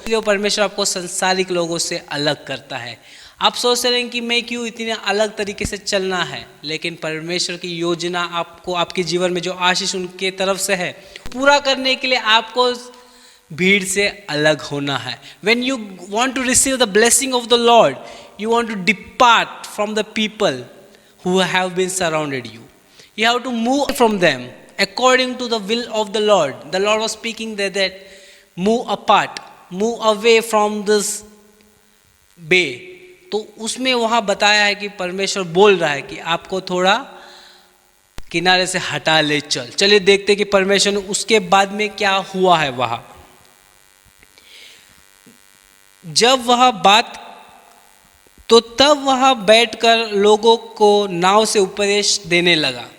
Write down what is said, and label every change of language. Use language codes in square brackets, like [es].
[hi] इसलिए परमेश्वर आपको संसारिक लोगों से अलग करता है। आप सोच रहे हैं कि मैं क्यों इतने अलग तरीके से चलना है, लेकिन परमेश्वर की योजना आपको आपके जीवन में जो आशीष उनके तरफ से है पूरा करने के लिए आपको भीड़ से अलग होना है। [en] When you want to receive the blessing of the Lord, you want to depart from the people who have been surrounded you. You have to move from them according to the will of the Lord. The Lord was speaking there that move apart, move away from this bay. [hi] तो उसमें वहाँ बताया है कि परमेश्वर बोल रहा है कि आपको थोड़ा किनारे से हटा ले चल। चलिए देखते कि परमेश्वर ने उसके बाद में क्या हुआ है वहाँ। जब वह बात तो तब वह बैठकर लोगों को नाव से उपदेश देने लगा।